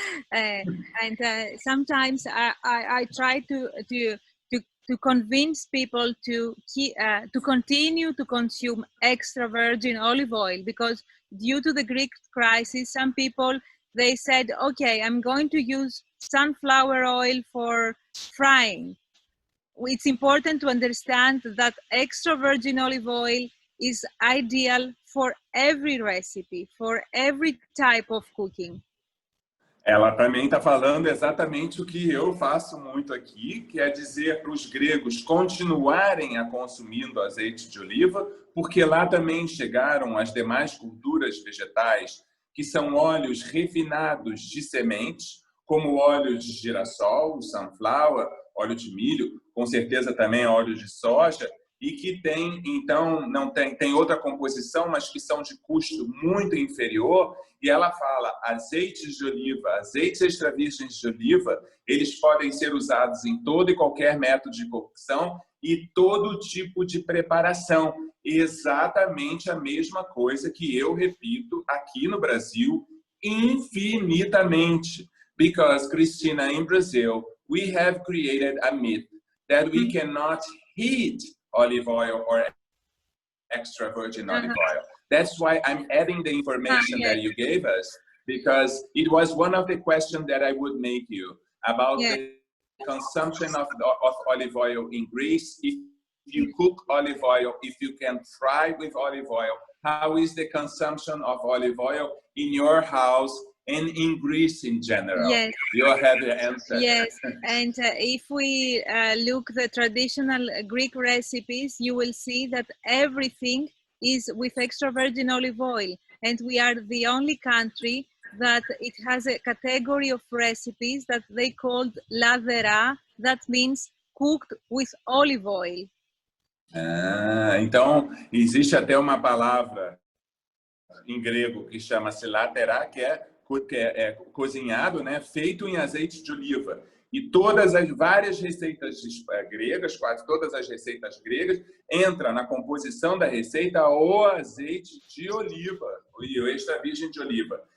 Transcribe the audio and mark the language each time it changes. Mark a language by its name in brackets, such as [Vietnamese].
[English] And sometimes I try to convince people to continue to consume extra virgin olive oil because due to the Greek crisis, some people, they said, okay, I'm going to use sunflower oil for frying. It's important to understand that extra virgin olive oil is ideal for every recipe, for every type of cooking. [Portuguese] Ela também está falando exatamente o que eu faço muito aqui, que é dizer para os gregos continuarem a consumindo azeite de oliva, porque lá também chegaram as demais gorduras vegetais, que são óleos refinados de sementes, como óleo de girassol, sunflower, óleo de milho, com certeza também óleo de soja, e que tem, então, não tem outra composição, mas que são de custo muito inferior. E ela fala, azeites de oliva, azeites extra virgens de oliva, eles podem ser usados em todo e qualquer método de cocção e todo tipo de preparação. Exatamente a mesma coisa que eu repito aqui no Brasil infinitamente. [English] Because, Cristina, in Brazil, we have created a myth that we cannot heat olive oil or extra virgin olive oil. That's why I'm adding the information that you gave us, because it was one of the questions that I would make you about the consumption of olive oil in Greece. If you cook olive oil, if you can fry with olive oil, how is the consumption of olive oil in your house and in Greece in general? Yes. You have the answer. Yes, and if we look the traditional Greek recipes, you will see that everything is with extra virgin olive oil. And we are the only country that it has a category of recipes that they called ladera, that means cooked with olive oil. [Portuguese] Então, existe até uma palavra em grego que chama-se latera, que é cozinhado, né, feito em azeite de oliva. E todas as várias receitas gregas, quase todas as receitas gregas, entra na composição da receita o azeite de oliva, o extra virgem de oliva.